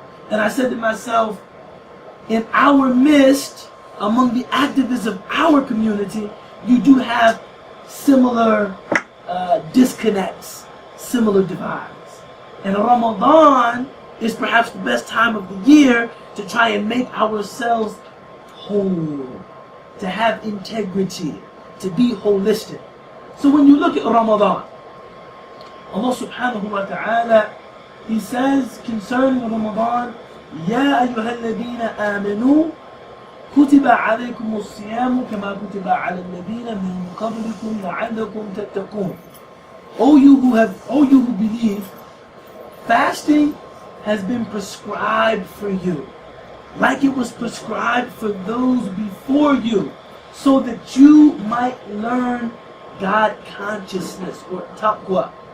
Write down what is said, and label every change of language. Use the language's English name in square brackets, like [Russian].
[English] And I said to myself, in our midst, among the activists of our community, you do have similar disconnects, similar divides. And Ramadan is perhaps the best time of the year to try and make ourselves whole, to have integrity, to be holistic. So when you look at Ramadan, Allah subhanahu wa ta'ala, He says concerning Ramadan, [Arabic] يَا أَيُّهَا الَّذِينَ آمَنُوا كُتِبَ عَلَيْكُمُ الصِّيَامُ كَمَا كُتِبَ عَلَى الَّذِينَ مِنْ قَبْلِكُمْ لَعَلَّكُمْ تَتَّقُونَ. [English] O you who believe, fasting has been prescribed for you, like it was prescribed for those before you, so that you might learn God consciousness or taqwa.